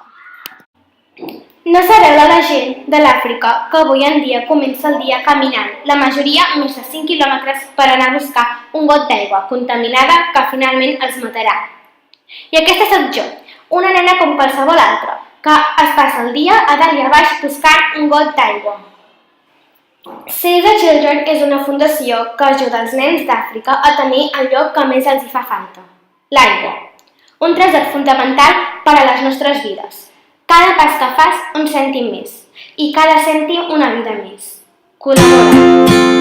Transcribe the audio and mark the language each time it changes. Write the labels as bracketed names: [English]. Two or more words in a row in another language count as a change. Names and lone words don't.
[Catalan] No sabeu la gent de l'Àfrica que avui en dia comença el dia caminant, la majoria més de 5 quilòmetres per anar a buscar un got d'aigua contaminada que finalment els matarà. I aquesta soc jo, una nena com qualsevol altra, que es passa el dia a dalt i a baix buscant un got d'aigua. Save the Children és una fundació que ajuda els nens d'Àfrica a tenir allò que més els hi fa falta, l'aigua, un tresor fundamental per a les nostres vides. Cada pas que fas, un cèntim més. I cada cèntim, una vida més. Col·labora.